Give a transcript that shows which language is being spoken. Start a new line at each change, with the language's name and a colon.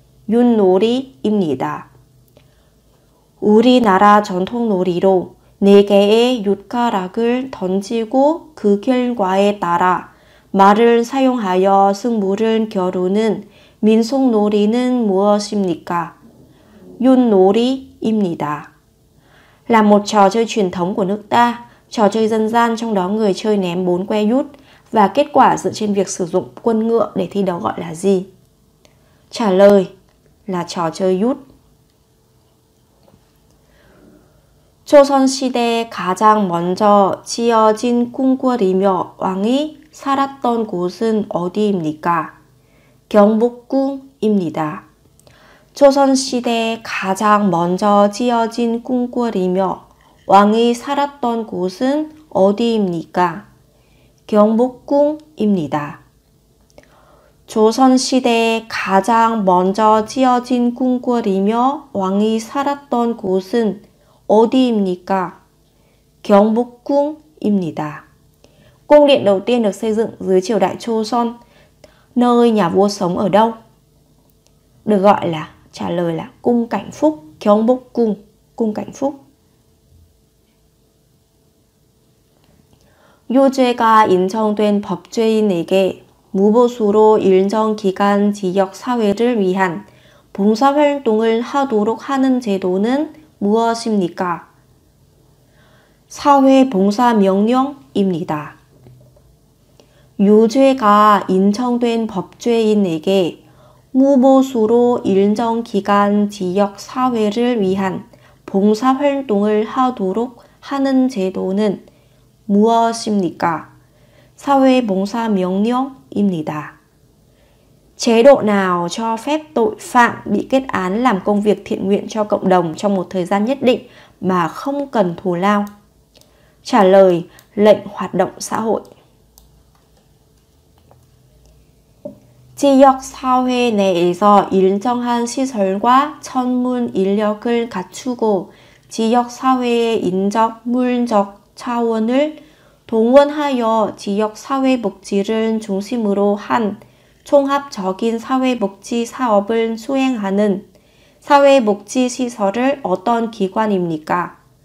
Korean: 윷놀이입니다. 우리나라 전통놀이로 4개의 윷가락을 던지고 그 결과에 따라 말을 사용하여 승부를 겨루는 민속놀이는 무엇입니까? 윷놀이입니다.
Vietnamese: Là một trò chơi truyền thống của nước ta, trò chơi dân gian trong đó người chơi ném 4 que út và kết quả dựa trên việc sử dụng quân ngựa để thi đấu gọi là gì? Trả lời là trò chơi út.
Korean: 조선시대에 가장 먼저 지어진 궁궐이며 왕이 살았던 곳은 어디입니까? 경복궁입니다. 조선시대에 가장 먼저 지어진 궁궐이며 왕이 살았던 곳은 어디입니까? 경복궁입니다. 조선시대에 가장 먼저 지어진 궁궐이며 왕이 살았던 곳은 어디입니까? 경복궁입니다.
Vietnamese: Cung điện đầu tiên được xây dựng dưới triều đại Joseon, nơi nhà vua sống ở đâu? Được gọi là, trả lời là cung Cảnh Phúc, 경복궁, cung Cảnh Phúc.
Korean: 유죄가 인정된 법죄인에게 무보수로 일정 기간 지역 사회를 위한 봉사활동을 하도록 하는 제도는 무엇입니까? 사회봉사명령입니다. 유죄가 인정된 법죄인에게 무보수로 일정 기간 지역 사회를 위한 봉사활동을 하도록 하는 제도는 무엇입니까? 사회봉사명령입니다.
Vietnamese: Chế độ nào cho phép tội phạm bị kết án làm công việc thiện nguyện cho cộng đồng trong một thời gian nhất định mà không cần thù lao? Trả lời, lệnh hoạt động xã hội.
Korean: 지역사회 내에서 일정한 시설과 전문 인력을 갖추고 지역사회의 인적, 물적 차원을 동원하여 지역사회복지를 중심으로 한 종합적인 사회복지 사업을 수행하는 사회복지시설을 어떤 기관입니까?